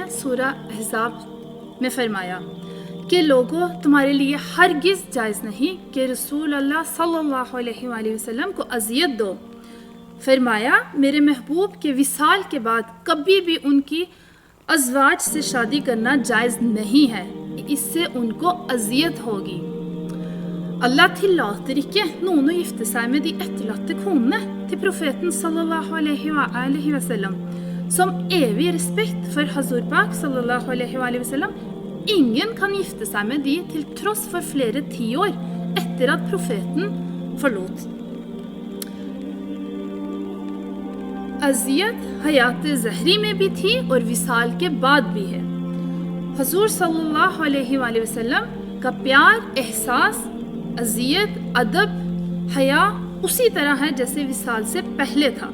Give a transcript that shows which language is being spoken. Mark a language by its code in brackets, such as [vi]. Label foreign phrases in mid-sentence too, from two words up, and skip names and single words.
[ur] سورہ احزاب میں فرمایا کہ لوگوں تمہارے لیے ہرگز جائز نہیں کہ رسول اللہ صلی اللہ علیہ وآلہ وسلم کو اذیت دو۔ فرمایا میرے محبوب کے وصال کے بعد کبھی بھی ان کی ازواج سے شادی کرنا جائز نہیں ہے، اس سے ان کو اذیت ہوگی۔ [no] Allah tillater ikke noen å gifte seg med de etterlatte konene til profeten [ar] صلى الله عليه وسلم. [no] Som evig respekt for [ur] حضور پاک [ar] صلى الله عليه وسلم, [no] ingen kan gifte seg med de til tross for flere tiår etter at profeten forlot. [ur] اذیت حیات ظہری میں بھی تھی اور وصال کے بعد بھی ہے۔ حضور صلی اللہ علیہ وآلہ وسلم کا پیار، احساس، اذیت، ادب، حیا اسی طرح ہے جیسے وصال سے پہلے تھا۔